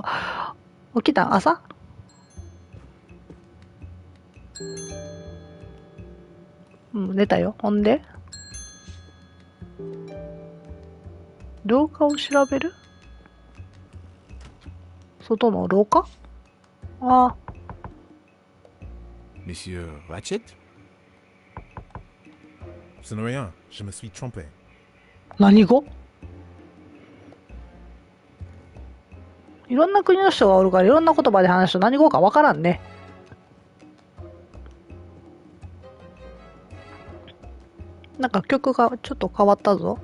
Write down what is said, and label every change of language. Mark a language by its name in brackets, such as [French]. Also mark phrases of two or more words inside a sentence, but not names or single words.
[Japanese] 起きた朝うん、寝たよ。ほんで廊下を調べる。外の廊下。ああ。 [French] Monsieur Ratchet? Ce n'est rien, je me suis trompé. [Japanese] 何語。いろんな国の人がおるからいろんな言葉で話すと何語かわからんね。なんか曲がちょっと変わったぞ。